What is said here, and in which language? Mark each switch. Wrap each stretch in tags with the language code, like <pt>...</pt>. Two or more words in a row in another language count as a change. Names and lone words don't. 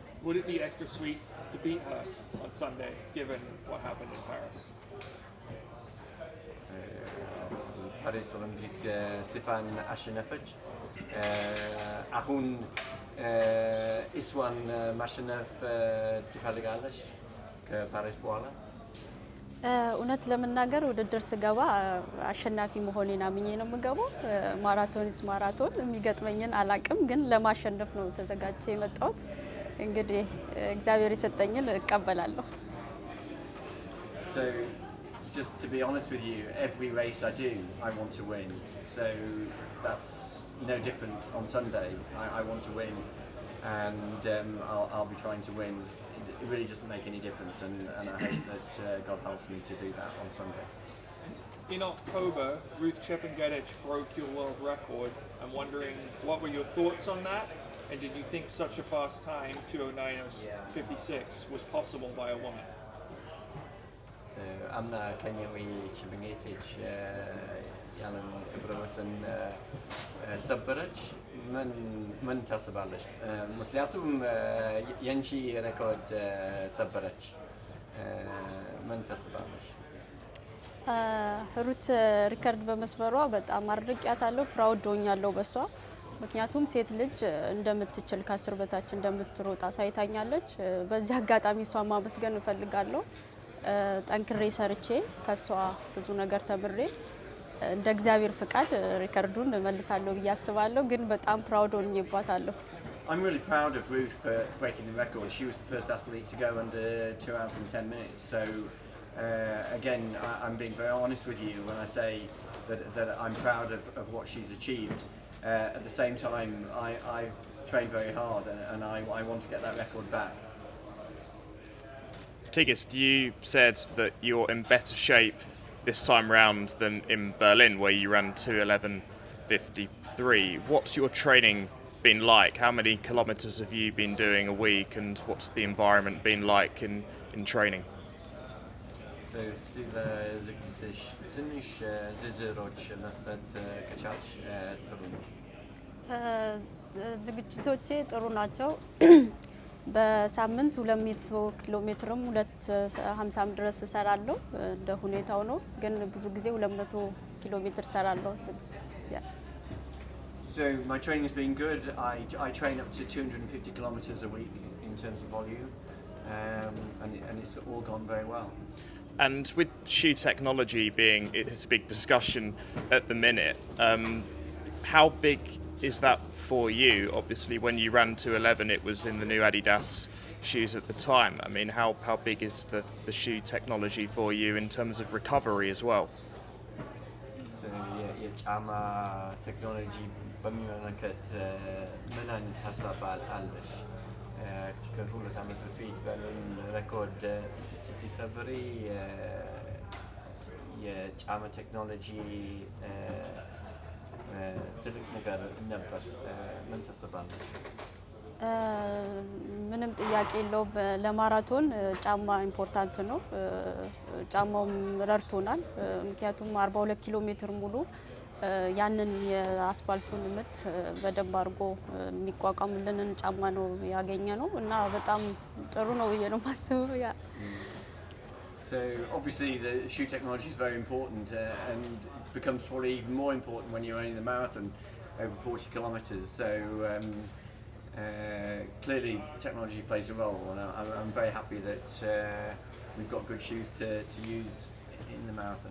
<en>would it be extra sweet to beat her on Sunday, given what happened in Paris?</en> <am>ፓሪስ ኦሎምፒክ ስቴፋን አሸነፈች። አሁን እሷን ማሸነፍ ትፈልጋለች ከፓሪስ በኋላ? እውነት ለመናገር ውድድር ስገባ አሸናፊ መሆኔን አምኜ ነው የምገባው። ማራቶንስ ማራቶን የሚገጥመኝን አላቅም፣ ግን ለማሸነፍ ነው ተዘጋጅቼ የመጣሁት። እንግዲህ እግዚአብሔር የሰጠኝን እቀበላለሁ።</am> <en>So just to be honest with you, every race I do, I want to win. So that's no different on Sunday. I want to win, and I'll be trying to win. It really doesn't make any difference, and I hope that God helps me to do that on Sunday. In October, Ruth Chepngetich broke your world record. I'm wondering, what were your thoughts on that? And did you think such a fast time, 2:09:56, was possible by a woman?</en> <am>አምና ኬንያዊ ቼፕንጌቲች ያንን ክብረ ወሰን ሰበረች። ምን ታስባለች? ምክንያቱም የንቺ ሬኮርድ ሰበረች። ምን ታስባለች? ሩት ሪከርድ በመስበሯ በጣም አድርቂያታለሁ፣ ፕራውድ ሆኛለሁ በሷ። ምክንያቱም ሴት ልጅ እንደምትችል ከ10 በታች እንደምትሮጥ አሳይታኛለች። በዚህ አጋጣሚ እሷን ማመስገን እፈልጋለሁ። ጠንክሬ ሰርቼ ከሷ ብዙ ነገር ተምሬ እንደ እግዚአብሔር ፍቃድ ሪከርዱን መልሳለሁ ብዬ አስባለሁ። ግን በጣም ፕራውድ ሆኜባታለሁ።</am> <en>I'm really proud of Ruth for breaking the record. She was the first athlete to go under 2 hours and 10 minutes. So again, I'm being very honest with you when I say that I'm proud of what she's achieved. At the same time, I've trained very hard, and I want to get that record back. Tigist, you said that you're in better shape this time round than in Berlin, where you ran 2:11:53. What's your training been like? How many kilometres have you been doing a week, and what's the environment been like in training?</en> <am>ዝግጅቶቼ ጥሩ ናቸው። በሳምንት 200 ኪሎ ሜትርም 250 ድረስ እሰራለሁ። እንደ ሁኔታው ነው፣ ግን ብዙ ጊዜ 200 ኪሎ ሜትር እሰራለሁ።</am> <en>So my training has been good. I train up to 250 kilometers a week in terms of volume, and it's all gone very well. And with shoe technology being, it's a big discussion at the minute. How big is that for you? Obviously, when you ran 2:11, it was in the new Adidas shoes at the time. I mean, how big is the shoe technology for you in terms of recovery as well?</en> <am>So የጫማ ቴክኖሎጂ በሚመለከት ምን አይነት ሀሳብ አለሽ? ከሁለት ዓመት በፊት በምን ሬኮርድ ስትሰብሪ የጫማ ቴክኖሎጂ ትልቅ ነገር ነበር። ምን ታስባለሽ? ምንም ጥያቄ የለውም። ለማራቶን ጫማ ኢምፖርታንት ነው። ጫማውም ረድቶናል። ምክንያቱም 42 ኪሎ ሜትር ሙሉ ያንን የአስፋልቱን ምት በደንብ አድርጎ የሚቋቋምልንን ጫማ ነው ያገኘ ነው እና በጣም ጥሩ ነው ብዬ ነው የማስበው። ያ</am> <en>So obviously the shoe technology is very important and becomes probably even more important when you're running the marathon over 40 kilometers. So clearly technology plays a role, and I'm very happy that we've got good shoes to use in the marathon.</en>